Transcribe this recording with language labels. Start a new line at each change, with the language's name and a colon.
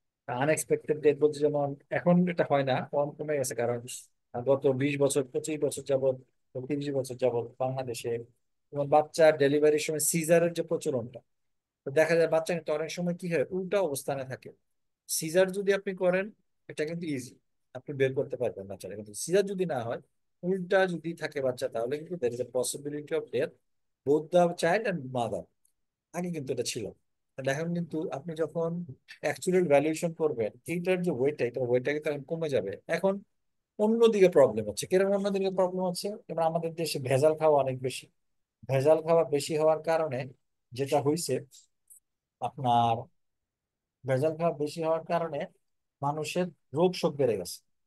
Bangla: Unexpected death বলতে যেমন এখন এটা হয় না, কমে গেছে, কারণ গত 20 বছর 25 বছর যাবত, 30 বছর যাবত বাংলাদেশে যেমন বাচ্চার ডেলিভারির সময় সিজারের যে প্রচলনটা, তো দেখা যায় বাচ্চা কিন্তু অনেক সময় কি হয়, উল্টা অবস্থানে থাকে। সিজার যদি আপনি করেন এটা কিন্তু ইজি, আপনি বের করতে পারবেন বাচ্চারা, কিন্তু সিজার যদি না হয় উল্টা যদি থাকে বাচ্চা, তাহলে কিন্তু
English: there is a possibility of death both the child and mother।
Bangla: আগে কিন্তু এটা ছিল। তাহলে এখন কিন্তু আপনি যখন অ্যাকচুয়াল ভ্যালুয়েশন করবেন, এইটার যে ওয়েটটা, এটা ওয়েটটা কিন্তু এখন কমে যাবে। এখন অন্যদিকে প্রবলেম হচ্ছে, কিরকম অন্যদিকে প্রবলেম হচ্ছে? এবার আমাদের দেশে ভেজাল খাওয়া অনেক বেশি। ভেজাল খাওয়া বেশি হওয়ার কারণে যেটা হয়েছে আপনার, ভেজাল খাওয়া বেশি হওয়ার কারণে মানুষের রোগ শোক বেড়ে গেছে।